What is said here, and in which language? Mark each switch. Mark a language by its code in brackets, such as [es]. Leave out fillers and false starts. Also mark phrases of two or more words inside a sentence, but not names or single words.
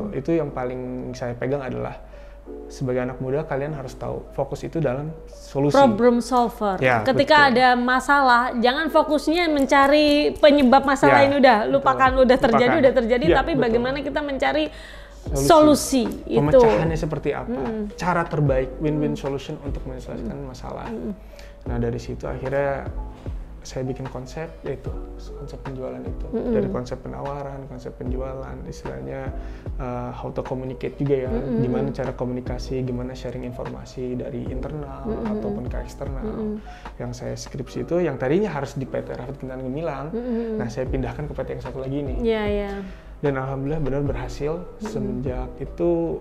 [id] Itu yang paling saya pegang adalah sebagai anak muda kalian harus tahu fokus itu dalam solusi. [en] Problem solver. [id] Ya, ketika ada masalah, jangan fokusnya mencari penyebab masalah ini, udah lupakan, udah terjadi, ya, tapi bagaimana kita mencari solusi itu. Pemecahannya seperti apa? Cara terbaik [en] win-win solution [id] untuk menyelesaikan masalah. Nah, dari situ akhirnya saya bikin konsep, yaitu konsep penjualan itu. Dari konsep penawaran, konsep penjualan, istilahnya [en] how to communicate [id] juga ya, gimana cara komunikasi, gimana sharing informasi dari internal ataupun ke eksternal. Yang saya skripsi itu, yang tadinya harus di PT Rafit Kintan Gemilang, nah saya pindahkan ke PT yang satu lagi ini. Dan alhamdulillah benar berhasil semenjak itu.